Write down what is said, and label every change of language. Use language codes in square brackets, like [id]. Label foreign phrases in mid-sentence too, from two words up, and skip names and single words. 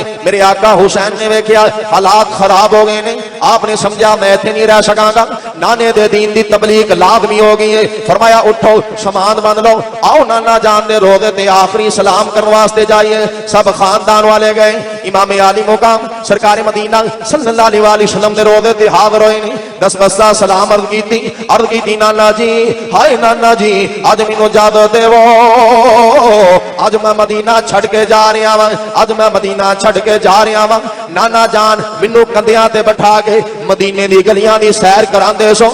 [pa] ਮੇਰੇ ਆਕਾ ਹੁਸੈਨ ਨੇ ਵੇਖਿਆ ਹਾਲਾਤ ਖ਼ਰਾਬ ਹੋ ਗਏ ਨੇ, ਆਪਨੇ ਸਮਝਾ ਮੈਂ ਇੱਥੇ ਨਹੀਂ ਰਹਿ ਸਕਾਂਗਾ, ਨਾਨੇ ਦੇ ਦੀਨ ਦੀ ਤਬਲੀਗ਼ ਲਾਜ਼ਮੀ ਹੋ ਗਈ ਹੈ। ਫ਼ਰਮਾਇਆ ਉੱਠੋ ਸਮਾਨ ਬੰਨ੍ਹ ਲੋ, ਆਓ ਨਾਨਾ ਜਾਨ ਦੇ ਰੋਜ਼ੇ ਤੇ ਆਖ਼ਰੀ ਸਲਾਮ ਕਰਨੇ ਵਾਸਤੇ ਜਾਈਏ। ਸਬ ਖ਼ਾਨਦਾਨ ਵਾਲੇ ਗਏ। ਇਮਾਮ ਆਲੀ ਮੁਕਾਮ ਸਰਕਾਰ ਮਦੀਨਾ [ar] صلى الله عليه وسلم [pa] ਦੇ ਰੋਜ਼ੇ ਤੇ ਹਾਜ਼ਰ ਹੋਏ ਨੇ। ਦਸਤ ਬਸਤਾ ਸਲਾਮ ਅਰਜ਼ ਕੀ ਨਾਨਾ ਜੀ, ਹਾਏ ਨਾਨਾ ਜੀ ਅੱਜ ਮੈਨੂੰ ਇਜਾਜ਼ਤ ਦੇਵੋ, ਅੱਜ ਮੈਂ ਮਦੀਨਾ ਛੱਡ ਕੇ ਜਾ ਰਿਹਾ ਵਾਂ, ਅੱਜ ਮੈਂ ਮਦੀਨਾ ਛੱਡ ਕੇ ਜਾ ਰਿਹਾ ਵਾਂ। ਨਾਨਾ ਜਾਨ ਮੈਨੂੰ ਕੰਧਿਆਂ ਤੇ ਬਿਠਾ ਕੇ ਮਦੀਨੇ ਦੀ ਗਲੀਆਂ ਦੀ ਸੈਰ ਕਰਾਂਦੇ ਸੋ।